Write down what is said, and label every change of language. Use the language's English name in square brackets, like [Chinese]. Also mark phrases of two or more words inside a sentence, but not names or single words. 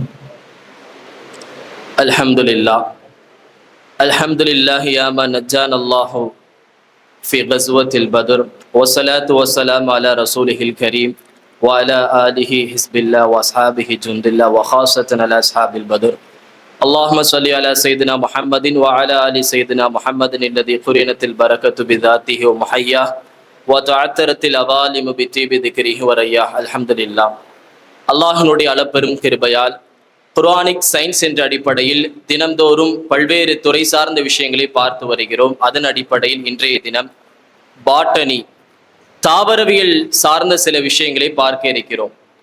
[Arabic] الحمد لله يا من نجانا الله في غزوة البدر، والصلاة والسلام على رسوله الكريم وعلى آله حزب الله وأصحابه جند الله وخاصة على أصحاب البدر. اللهم صل على سيدنا محمد وعلى آل سيدنا محمد الذي قرنت البركة بذاته ومحياه وتعترت الأظالم بطيب ذكره ورياه. الحمد لله. [Tamil] அல்லாஹினுடைய அளப்பெரும் கிருபையால் [English] Quranic science [Tamil] என்ற அடிப்படையில் தினந்தோறும் பல்வேறு துறை சார்ந்த விஷயங்களை பார்த்து வருகிறோம். அதன் அடிப்படையில் இன்றைய தினம் பாட்டனி, தாவரவியல் சார்ந்த சில விஷயங்களை பார்க்க இருக்கிறோம்.